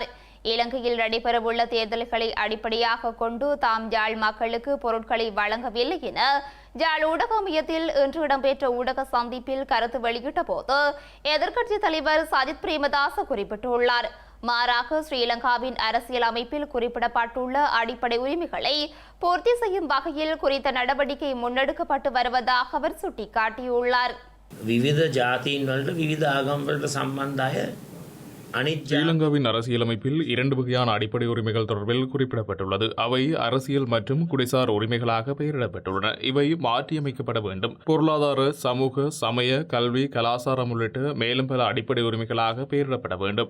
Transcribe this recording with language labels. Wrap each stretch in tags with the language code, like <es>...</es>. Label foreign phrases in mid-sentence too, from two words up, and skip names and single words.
<ta>இலங்கையில் நடைபெறவுள்ள தேர்தல்களை அடிப்படையாக கொண்டு தாம் யாழ் மக்களுக்கு பொருட்களை வழங்கவில்லை என யாழ் ஊடக மையத்தில் இன்று இடம்பெற்ற ஊடக சந்திப்பில் கருத்து வெளியிட்ட போது எதிர்க்கட்சி தலைவர் சஜித் பிரேமதாச குறிப்பிட்டுள்ளார். மாறாக ஸ்ரீலங்காவின் அரசியல் அமைப்பில் குறிப்பிடப்பட்டுள்ள அடிப்படை உரிமைகளை பூர்த்தி செய்யும் வகையில் குறித்த நடவடிக்கை முன்னெடுக்கப்பட்டு வருவதாக அவர் சுட்டிக்காட்டியுள்ளார்.</ta> <si>විවිධ ජාතීන් වලට විවිධ ආගම් වලට සම්බන්ධ අය</si> <ta>ஸ்ரீலங்காவின் அரசியலமைப்பில் 2 வகையான அடிப்படை உரிமைகள் தொடர்பில் குறிப்பிடப்பட்டுள்ளது. அவை அரசியல் மற்றும் குடிசார் உரிமைகளாக பெயரிடப்பட்டுள்ளன. இவை மாற்றியமைக்கப்பட வேண்டும். பொருளாதார, சமூக, சமய, கல்வி, கலாச்சாரம் உள்ளிட்ட மேலும் பல அடிப்படை உரிமைகளாக பெயரிடப்பட வேண்டும்.</ta>